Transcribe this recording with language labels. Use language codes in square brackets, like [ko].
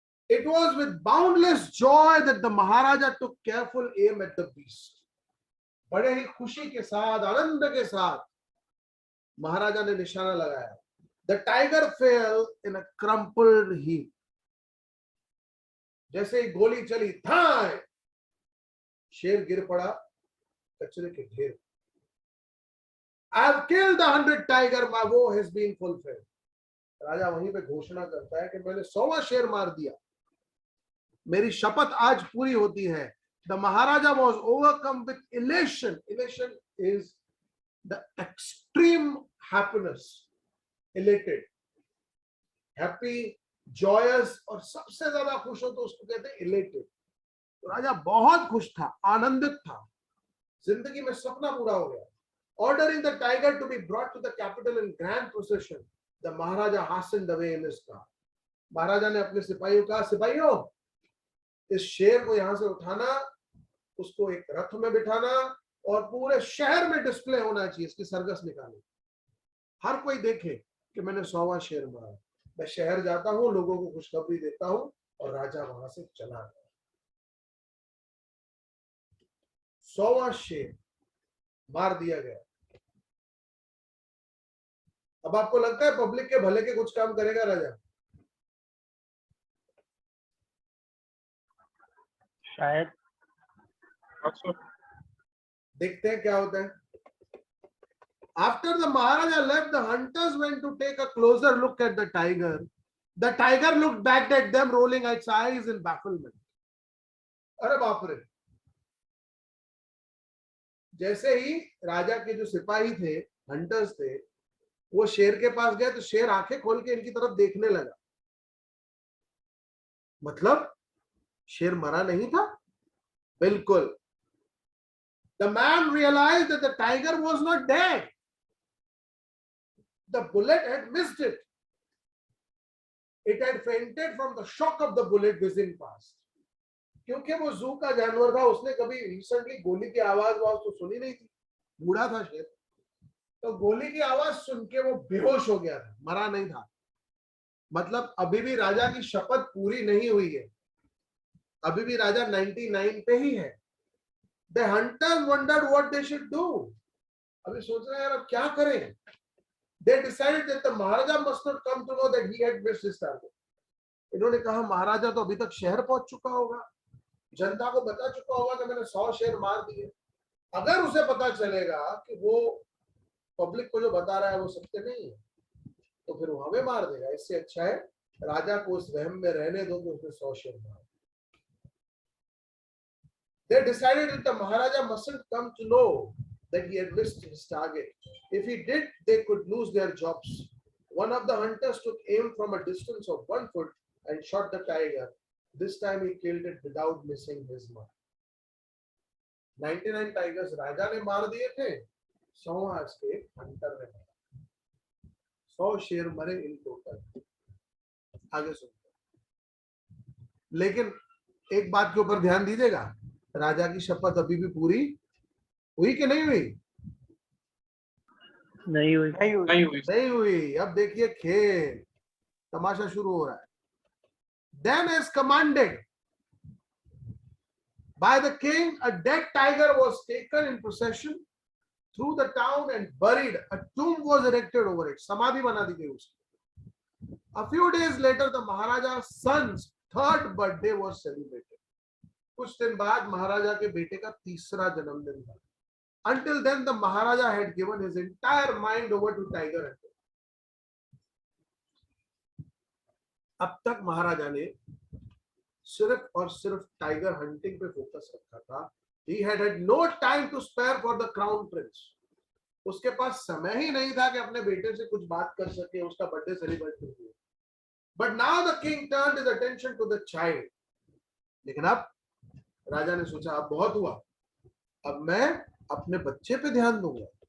[en] It was with boundless joy that the Maharaja took careful aim at the beast. [hi] बड़े ही खुशी के साथ, आनंद के साथ महाराजा ने निशाना लगाया। [en] The tiger fell in a crumpled heap. [hi] जैसे ही गोली चली, थाय, शेर गिर पड़ा कचरे के ढेर। [en] I have killed the 100 tiger, my vow has been fulfilled. [hi] राजा वहीं पे घोषणा करता है कि मैंने 100वां शेर मार दिया, मेरी शपथ आज पूरी होती है। [en] The Maharaja was overcome with elation. Elation is the extreme happiness. Elated, happy, joyous, [hi] और सबसे ज्यादा खुश हो तो उसको कहते हैं elated। तो राजा बहुत खुश था, आनंदित था, जिंदगी में सपना पूरा हो गया। [en] Ordering the tiger to be brought to the capital in grand procession, the Maharaja hastened away in his car. [hi] महाराजा ने अपने सिपाहियों कहा, सिपाहियों, इस शेर को यहां से उठाना, उसको एक रथ में बिठाना और पूरे शहर में डिस्प्ले होना चाहिए, इसकी सरगस निकाली, हर कोई देखे कि मैंने 100वां शेर मारा। मैं शहर जाता हूं, लोगों को खुशखबरी देता हूं, और राजा वहां से चला गया। 100वां शेर मार दिया गया। अब आपको लगता है पब्लिक के भले के कुछ काम करेगा राजा? शायद। देखते हैं क्या होता है। [en] After the Maharaja left, the hunters went to take a closer look at the tiger. The tiger looked back at them, rolling its eyes in bafflement. [hi] अरे बाप रे! जैसे ही राजा के जो सिपाही थे, हंटर्स थे, वो शेर के पास गए तो शेर आंखें खोल के इनकी तरफ देखने लगा। मतलब शेर मरा नहीं था? बिल्कुल। [en] The man realized that the tiger was not dead. The bullet had missed it. It had fainted from the shock of the bullet whizzing past. [hi] क्योंकि वो जू का जानवर था, उसने कभी रिसेंटली गोली की आवाज तो सुनी नहीं थी, बूढ़ा था शेर, तो गोली की आवाज सुन के वो बेहोश हो गया था, मरा नहीं था। मतलब अभी भी राजा की शपथ पूरी नहीं हुई है, अभी भी राजा 99 पे ही है। [en] The hunters wondered what they should do. [hi] अभी सोच रहे हैं यार अब क्या करें। [en] They decided that the Maharaja must not come to know that he had missed his target. [hi] इन्होंने कहा महाराजा तो अभी तक शहर पहुंच चुका होगा, जनता को बता चुका होगा कि मैंने 100 शेर मार दिए। अगर उसे पता चलेगा कि वो पब्लिक को जो बता रहा है वो सत्य नहीं है, तो फिर वो हमें मार देगा। इससे अच्छा है राजा को उस वहम में रहने दो कि उसने 100 शेर मार। [en] They decided that the Maharaja mustn't come to know that he had missed his target. If he did, they could lose their jobs. One of the hunters took aim from a distance of 1 foot and shot the tiger. This time he killed it without missing his mark. 99 tigers [hi] राजा ने मार दिए थे, 100 आज के Hunter ने मारा। 100 शेर मरे इन टोटल। आगे सुनते। लेकिन एक बात के ऊपर ध्यान दीजिएगा, राजा की शपथ अभी भी पूरी हुई कि नहीं हुई? नहीं हुई। अब देखिए खेल, तमाशा शुरू हो रहा है। [en] Then as commanded by the king, a dead tiger was taken in procession through the town and buried. A tomb was erected over it. [hi] समाधि बना दी गई उसकी। [en] A few days later, the Maharaja's son's 3rd birthday was celebrated. [hi] कुछ दिन बाद महाराजा के बेटे का 3रा जन्मदिन था। [en] Until then, the Maharaja had given his entire mind over to tiger hunting. [hi] अब तक महाराजा ने सिर्फ और सिर्फ टाइगर हंटिंग पे फोकस रखा था। [en] He had had no time to spare for the crown prince. [hi] उसके पास समय ही नहीं था कि अपने बेटे से कुछ बात कर सके, उसका बर्थडे सेलिब्रेट कर सके। [en] But now the king turned his attention to the child. [hi] लेकिन अब राजा ने सोचा अब बहुत हुआ, अब मैं अपने बच्चे पे ध्यान दूंगा।